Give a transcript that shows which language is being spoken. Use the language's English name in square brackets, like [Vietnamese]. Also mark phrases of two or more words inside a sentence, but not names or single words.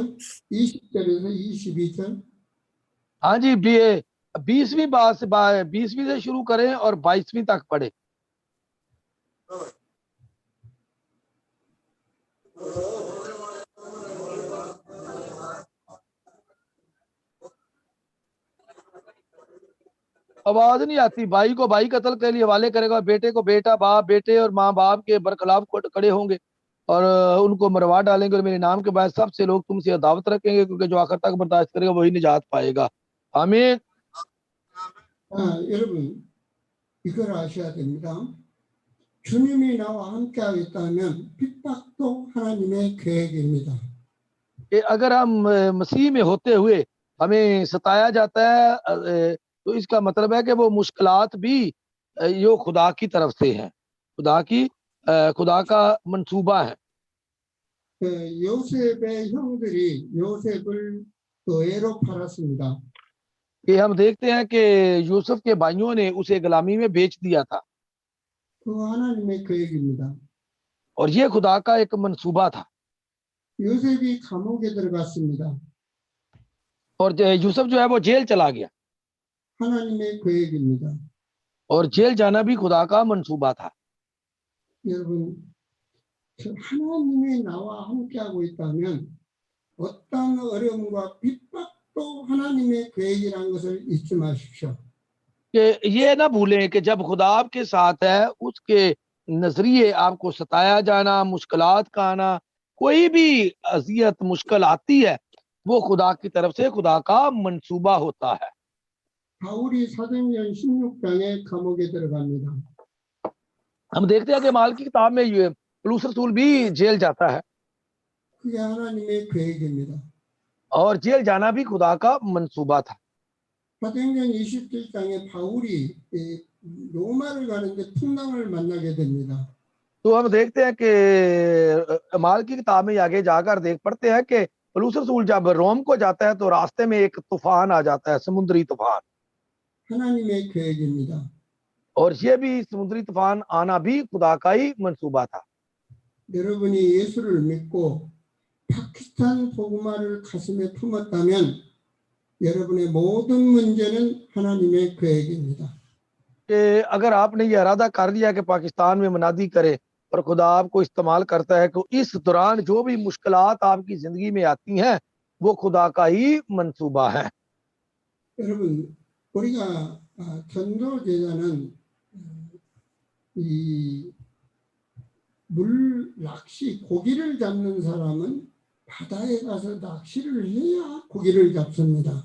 [Korean] 20절에서 22절. [Urdu] ہاں جی، 20ویں بات سے 20ویں سے شروع کریں اور 22ویں تک پڑھے. آواز نہیں آتی. بھائی کو بھائی قتل کے لیے حوالے کرے گا، بیٹے کو بیٹا، باپ بیٹے اور ماں باپ کے برخلاف کھڑے ہوں گے اور انکو مروا ڈالیں گے اور میرے نام کے بعد سبسے لوگ تمسے عداوت رکھیں گے، کیونکہ جو آخر تک برداشت کرے گا وہی نجات پائے گا. आमीन। [Korean] 여러분 이걸 아셔야 됩니다. 주님이 나와 함께 하겠다면 핍박도 하나님의 계획입니다. [Urdu] کہ اگر ہم مسیح میں ہوتے ہوئے ہمیں ستایا جاتا ہے تو اسکا مطلب ہے کہ وہ مشکلات بھی یو خدا کی طرف سے ہیں. خدا کا منصوبہ ہے. [Korean] 요셉의 형들이 요셉을 노예로 팔았습니다. [Urdu] کہ ہم دیکھتے ہیں کہ یوسف کے بھائیوں نے اسے غلامی میں بیچ دیا تھا [Korean] 그 하나님의 계획입니다. [Urdu] اور یہ خدا کا ایک منصوبہ تھا. [Korean] 요셉이 감옥에 들어갔습니다. [Urdu] اور یوسف جو ہے وہ جیل چلا گیا [Korean] 하나님의 계획입니다. [Urdu] اور جیل جانا بھی خدا کا منصوبہ تھا. [Korean] 여러분, 하나님이 나와 함께하고 있다면 어떤 어려움과 핍박도 하나님의 계획이라는 것을 잊지 마십시오. [Urdu] کہ یہ نہ بھولیں کہ جب خدا آپکے ساتھ ہے اسکے نظریے آپکو ستایا جانا، مشکلات کا آنا، کوئی بھی اذیت مشکل آتی ہے وہ خدا کی طرف سے خدا کا منصوبہ ہوتا ہے. [Korean] 바울이 사도행전 16장에 감옥에 들어갑니다. [Urdu] ہم دیکھتے ہیں کہ مال کی کتاب میں یہ پولس رسول بھی جیل جاتا ہے [Korean] 그게 하나님의 계획입니다. [Urdu] اور جیل جانا بھی خدا کا منصوبہ تھا. [Korean] 사도행전 27장에 바울이 로마를 가는데 풍랑을 만나게 됩니다. [Urdu] تو ہم دیکھتے ہیں کہ مال کی کتاب میں آگے جاکر دیکھ پڑھتے ہیں کہ پولس رسول جب روم کو جاتا ہے تو راستے میں ایک طوفان آ جاتا ہے، سمندری طوفان, [Korean] 하나님의 계획입니다. [Urdu] اور یہ بھی سمندری طوفان آنا بھی خدا کا ہی منصوبہ تھا. [Korean] 여러분이 예수를 믿고 파키스탄 복음화를 가슴에 품었다면 여러분의 모든 문제는 하나님의 계획입니다. [Urdu] کہ اگر آپنے یہ ارادہ کر لیا کہ پاکستان میں منادی کرے اور خدا آپکو استعمال کرتا ہے، تو اس دوران جو بھی مشکلات آپکی زندگی میں آتی ہیں وہ خدا کا ہی منصوبہ ہے. [Korean] 여러분, 우리가 전도 제자는 이 물 낚시 고기를 잡는 사람은 바다에 가서 낚시를 해야 고기를 잡습니다.